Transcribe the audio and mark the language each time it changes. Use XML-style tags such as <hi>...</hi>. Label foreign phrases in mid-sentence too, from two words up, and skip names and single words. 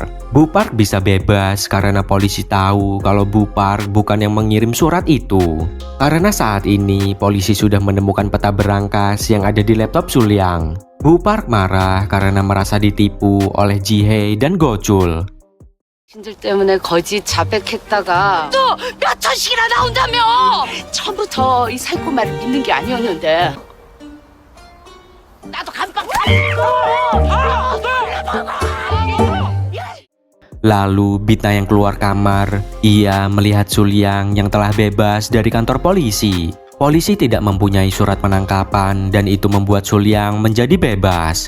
<id>Bu Park bisa bebas karena polisi tahu kalau Bu Park bukan yang mengirim surat itu. Karena saat ini polisi sudah menemukan peta berangkas yang ada di laptop Sulyang. Bu Park marah karena merasa ditipu oleh Ji-hae dan Go-chul.</id> <ko>신들 때문에 거짓 자백했다가 또 몇 천씩이나 나온다며! 처음부터 이 살코마를 믿는 게 아니었는데 나도 감방</ko> <id>Lalu Bitna yang keluar kamar, ia melihat Sulyang yang telah bebas dari kantor polisi. Polisi tidak mempunyai surat penangkapan dan itu membuat Sulyang menjadi bebas.</id>